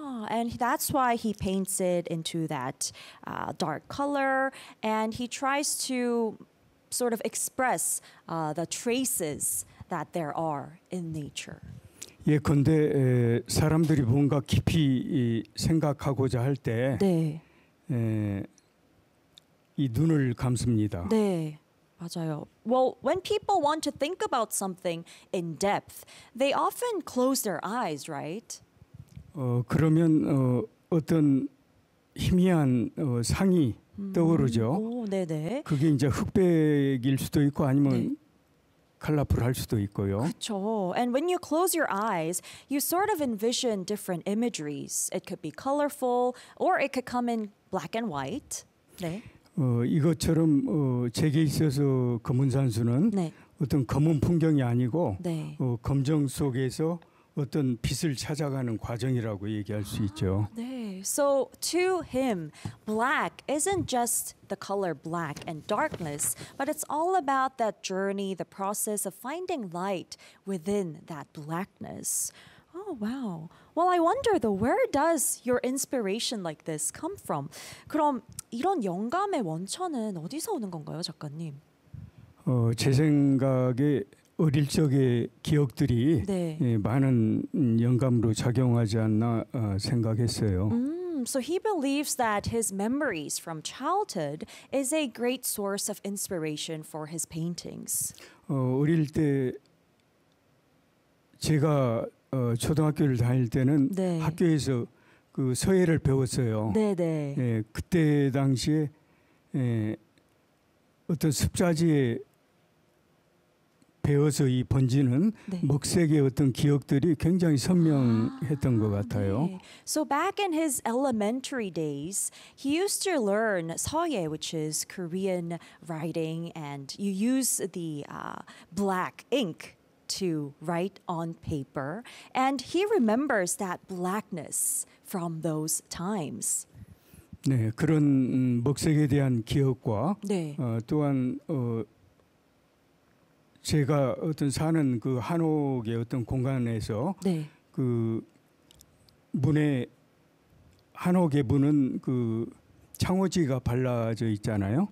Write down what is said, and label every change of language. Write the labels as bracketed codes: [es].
[en] And that's why he paints it into that dark color, and he tries to sort of express the traces that there are in nature. [ko] 예, 근데 사람들이 뭔가 깊이 생각하고자 할 때, 네, 이 눈을 감습니다. 네. 맞아요. [en] Well, when people want to think about something in depth, they often close their eyes, right? [ko] 그러면 어떤 희미한 상이 떠오르죠. 네. 그게 이제 흑백일 수도 있고 아니면 컬러풀할 네. 수도 있고요. 그렇죠. [en] And when you close your eyes, you sort of envision different imageries. It could be colorful or it could come in black and white. [ko] 네. 이것처럼 제게 있어서 검은 산수는 네. 어떤 검은 풍경이 아니고 네. 검정 속에서 어떤 빛을 찾아가는 과정이라고 얘기할 수 있죠. 네. [en] So to him, black isn't just the color black and darkness, but it's all about that journey, the process of finding light within that blackness. Oh, wow. Well, I wonder though, where does your inspiration like this come from? [ko] 그럼 이런 영감의 원천은 어디서 오는 건가요, 작가님? 제 생각에 어릴 적의 기억들이 네. 많은 영감으로 작용하지 않나 생각했어요. [en] So he believes that his memories from childhood is a great source of inspiration for his paintings. [ko] 어릴 때 제가 초등학교를 다닐 때는 네. 학교에서 그 서예를 배웠어요. 네. 예, 그때 당시에 어떤 습자지에 배워서 이 번지는 네. 묵색의 어떤 기억들이 굉장히 선명했던 것 같아요. 네. [en] So back in his elementary days, he used to learn 서예, which is Korean writing, and you use the black ink to write on paper. And he remembers that blackness from those times. [ko] 네, 그런 묵색에 대한 기억과 네. 또한 제가 어떤 사는 그 한옥의 어떤 공간에서 네. 그 문에 한옥의 문은 그 창호지가 발라져 있잖아요.